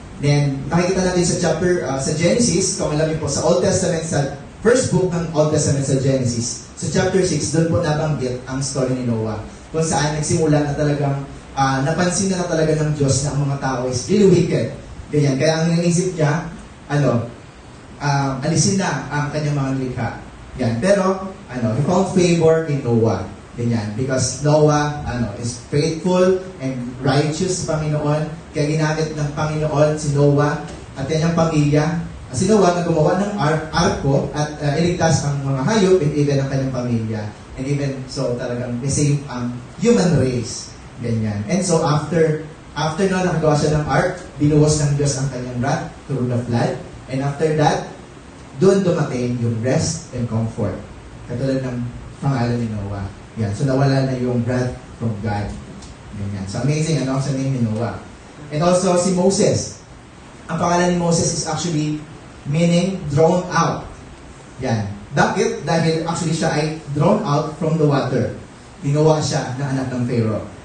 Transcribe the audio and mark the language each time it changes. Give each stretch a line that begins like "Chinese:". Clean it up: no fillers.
Filipino: Then, nakikita natin sa chapter, sa Genesis, kung alam niyo po, sa Old Testament, sa first book ng Old Testament sa Genesis, sa chapter 6, doon po nabanggit ang story ni Noah. Kung saan nagsimula na talagang, napansin na talaga ng Diyos na ang mga tao
English: is really wicked.
Filipino: Ganyan. Kaya ang naisip niya, alisin na ang kanyang mga likha. Yan.
English: Pero, he found favor in Noah. Ganyan. Because Noah, is faithful and righteous
Filipino: sa Panginoon. Kaya ginamit ng Panginoon si Noah at kanyang pamilya. Si Noah na gumawa ng arko at iligtas ang mga hayop and even ang kanyang pamilya.
English: And even so talagang save ang human race. Ganyan.
Filipino: And so after na nakagawa siya ng ark, binuhos ng Diyos ang kanyang wrath
English: through the flood. And after that,
Filipino: doon dumating yung
English: rest and comfort.
Filipino: Katulad ng pangalan ni Noah. Yan. So nawala na yung wrath from God. Ganyan.
English: So amazing sa name ni Noah. And also si Moses.
Filipino: Ang pangalan ni Moses is actually meaning drawn out. Yan. Bakit? Dahil actually siya ay drawn out from the water. Ginawa siya na anak ng Pharaoh.